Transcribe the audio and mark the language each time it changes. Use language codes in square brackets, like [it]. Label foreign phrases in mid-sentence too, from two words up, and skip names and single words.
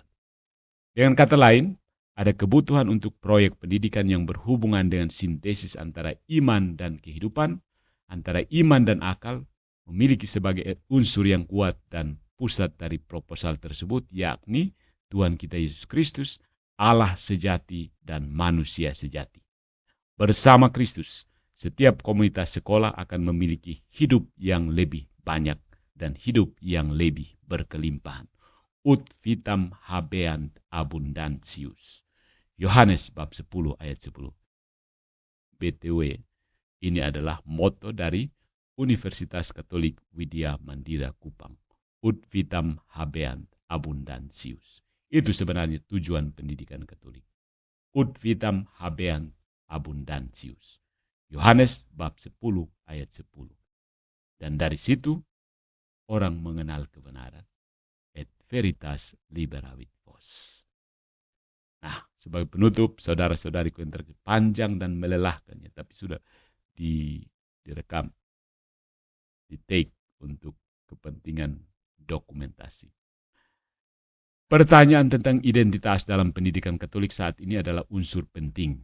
[id] Dengan kata lain, ada kebutuhan untuk proyek pendidikan yang berhubungan dengan sintesis antara iman dan kehidupan, antara iman dan akal, memiliki sebagai unsur yang kuat dan pusat dari proposal tersebut, yakni Tuhan kita Yesus Kristus, Allah sejati dan manusia sejati. Bersama Kristus, setiap komunitas sekolah akan memiliki hidup yang lebih banyak dan hidup yang lebih berkelimpahan. [la] Ut vitam habeant abundantius. [id] Yohanes bab 10 ayat 10. BTW, ini adalah motto dari Universitas Katolik Widya Mandira Kupang. [la] Ut vitam habeant abundantius. [id] Itu sebenarnya tujuan pendidikan Katolik. [la] Ut vitam habeant abundantius. [id] Yohanes bab 10 ayat 10. Dan dari situ orang mengenal kebenaran. [la] Et veritas liberavit vos. [id] Nah, sebagai penutup, saudara-saudariku yang panjang dan melelahkannya, tapi sudah direkam, di-take untuk kepentingan dokumentasi. Pertanyaan tentang identitas dalam pendidikan Katolik saat ini adalah unsur penting.